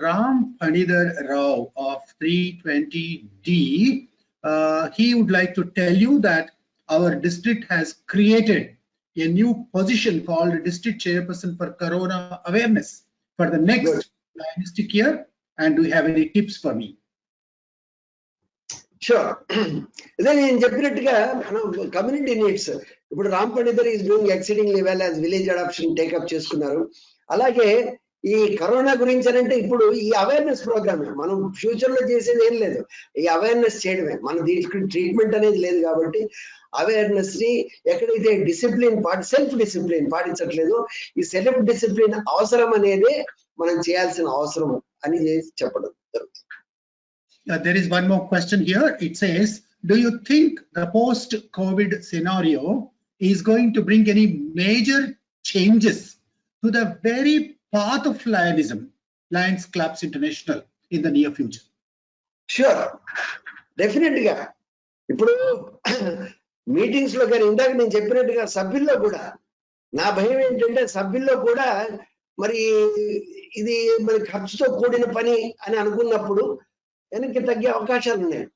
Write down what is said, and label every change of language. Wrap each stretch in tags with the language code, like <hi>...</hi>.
<en>Ram Panidar Rao of 320D. He would like to tell you that our district has created a new position called District Chairperson for Corona Awareness for the next district year. And do you have any tips for me? Sure. Then in</en> <te>చెప్పినట్టుగా</te> <en>community needs</en> <te>ఇప్పుడు</te> <en>Ram Panditar is doing exceedingly well as village adoption take up</en> <te>చేసుకున్నారు. అలాగే ఈ corona గురించి అంటే ఇప్పుడు ఈ awareness programme మనం ఫ్యూచర్ లో చేసేది ఏం లేదు, ఈ అవేర్నెస్ చేయడమే. మన దీనికి ట్రీట్మెంట్ అనేది లేదు కాబట్టి అవేర్నెస్ ని ఎక్కడైతే డిసిప్లిన్ సెల్ఫ్ డిసిప్లిన్ పాటించట్లేదు, ఈ సెల్ఫ్ డిసిప్లిన్ అవసరం అనేది మనం చేయాల్సిన అవసరం అని చెప్పడం జరుగుతుంది.</te> <en>There is one more question here. It says, do you think the post-COVID scenario is going to bring any major changes to the very path of Lionism, Lions Clubs International, in the near future? Sure, డెఫినెట్గా.</en> <te>ఇప్పుడు meetings లో కానీ ఇందాక నేను చెప్పినట్టుగా సభ్యుల్లో కూడా నా భయం ఏంటంటే సభ్యుల్లో కూడా మరి ఇది మరి ఖర్చుతో కూడిన పని అని అనుకున్నప్పుడు వెనక్కి తగ్గే అవకాశాలు ఉన్నాయి.</te>